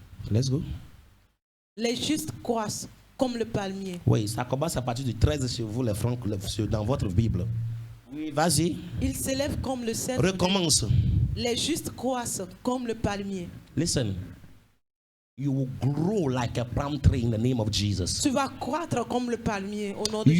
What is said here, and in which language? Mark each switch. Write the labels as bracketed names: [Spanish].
[English] Let's go. [French] Les justes croissent comme le palmier. Oui, ça commence à partir du 13 chez vous, les francs, dans votre Bible. Oui, vas-y. Ils s'élèvent comme le cèdre. Recommence. Les justes croissent comme le palmier. [English] Listen. You will grow like a palm tree in the name of Jesus. [French] Tu vas croître comme le palmier au nom de Jésus.